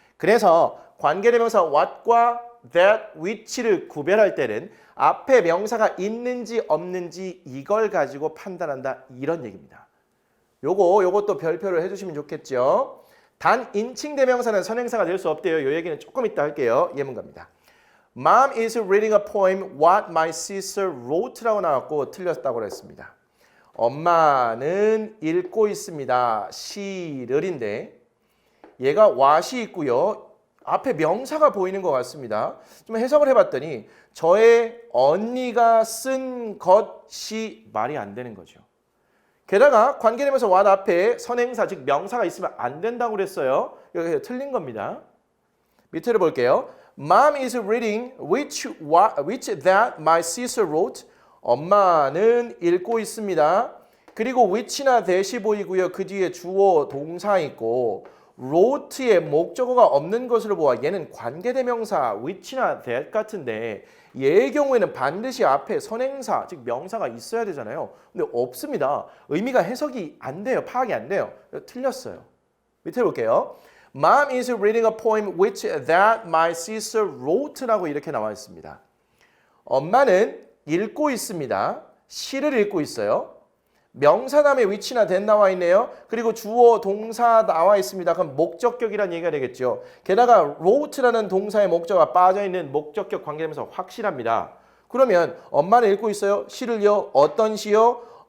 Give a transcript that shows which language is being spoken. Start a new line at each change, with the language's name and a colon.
Korean: 그래서 관계대명사 what과 that, which를 구별할 때는 앞에 명사가 있는지 없는지 이걸 가지고 판단한다 이런 얘기입니다. 요것도 별표를 해주시면 좋겠죠. 단 인칭대명사는 선행사가 될 수 없대요. 요 얘기는 조금 이따 할게요. 예문가입니다.
English: Mom is reading a poem what my sister wrote라고
Korean: 나왔고 틀렸다고 했습니다. 엄마는 읽고 있습니다. 시를인데 얘가 what이 있고요. 앞에 명사가 보이는 것 같습니다. 좀 해석을 해봤더니 저의 언니가 쓴 것이 말이 안 되는 거죠. 게다가 관계대명사 what 앞에 선행사 즉 명사가 있으면 안 된다고 그랬어요. 여기 틀린 겁니다. 밑으로 볼게요.
English: Mom is reading which that my sister wrote.
Korean: 엄마는 읽고 있습니다. 그리고 which나 that이 보이고요. 그 뒤에 주어 동사 있고 wrote의 목적어가 없는 것으로 보아 얘는 관계대명사 which나 that 같은데 얘의 경우에는 반드시 앞에 선행사 즉 명사가 있어야 되잖아요. 근데 없습니다. 의미가 해석이 안 돼요. 파악이 안 돼요. 틀렸어요. 밑에 볼게요.
English: Mom is reading a poem which that my sister wrote라고
Korean: 이렇게 나와 있습니다. 엄마는 읽고 있습니다. 시를 읽고 있어요. 명사 다음에 which나 that 나와 있네요. 그리고 주어 동사 나와 있습니다. 그럼 목적격이라는 얘기가 되겠죠. 게다가 wrote라는 동사의 목적어가 빠져있는 목적격 관계대명사 확실합니다. 그러면 엄마는 읽고 있어요. 시를요. 어떤 시요?